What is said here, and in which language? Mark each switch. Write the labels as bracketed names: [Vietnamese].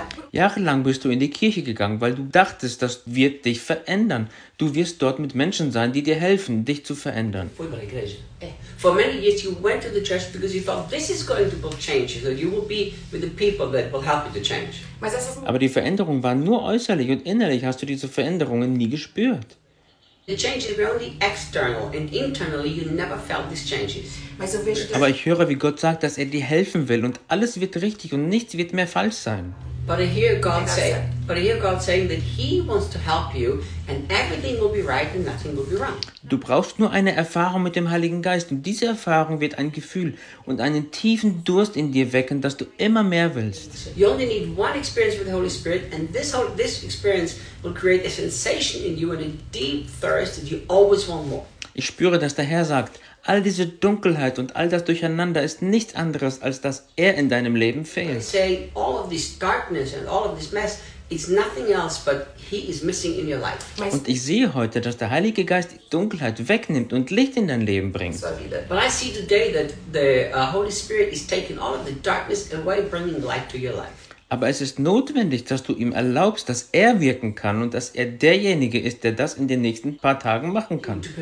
[German] Jahrelang bist du in die Kirche gegangen, weil du dachtest, das wird dich verändern. Du wirst dort mit Menschen sein, die dir helfen, dich zu verändern. [English] For many years you went to the church because you thought this is going to change you, you will be with the people that will help you to change. [German] Aber die Veränderung war nur äußerlich und innerlich hast du diese Veränderungen nie gespürt. [English] The changes were only external and internally you never felt these changes. [German] Aber ich höre, wie Gott sagt, dass er dir helfen will und alles wird richtig und nichts wird mehr falsch sein. [English] But I hear God saying that he wants to help you and everything will be right and nothing will be wrong. [German] Du brauchst nur eine Erfahrung mit dem Heiligen Geist und diese Erfahrung wird ein Gefühl und einen tiefen Durst in dir wecken, dass du immer mehr willst. [English] You only need one experience with the Holy Spirit and this experience will create a sensation in you and a deep thirst that you always want more. [German] Ich spüre, dass der Herr sagt, all diese Dunkelheit und all das Durcheinander ist nichts anderes, als dass er in deinem Leben fehlt. [English] All of this darkness and all of this mess is nothing else but he is missing in your life. [German] Und ich sehe heute, dass der Heilige Geist die Dunkelheit wegnimmt und Licht in dein Leben bringt. [English] But I see today that the Holy Spirit is taking all of the darkness away, bringing light to your life. [German] Aber es ist notwendig, dass du ihm erlaubst, dass er wirken kann und dass er derjenige ist, der das in den nächsten paar Tagen machen kann.